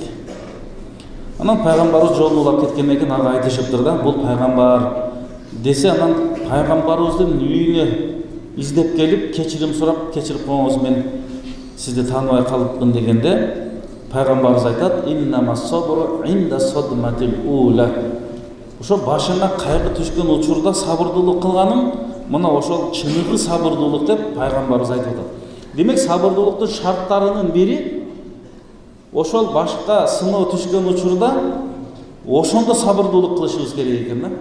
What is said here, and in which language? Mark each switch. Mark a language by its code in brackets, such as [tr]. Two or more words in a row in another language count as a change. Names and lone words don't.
[ky] Анан пайгамбарыбыз жолун улап кеткенден кийин ага айтышыптыр да, бул пайгамбар десе, анан пайгамбарыбыздын үйүнө издеп келип, кечирим сурап, кечирип коюңуз, мен сизди тааныбай калыпмын дегенде, пайгамбарыбыз айтат: [ar] "إنما الصبر عند الصدمة الأولى." [ky] Ошо башына кайгы түшкөн учурда сабырдуулук кылганың, мына ошол чыныгы сабырдуулук деп пайгамбарыбыз айтып атат. Демек, сабырдуулуктун шарттарынын бири ошол башка сыноо түшкөн учурда ошондо сабырдуулук кылышыбыз керек экен да.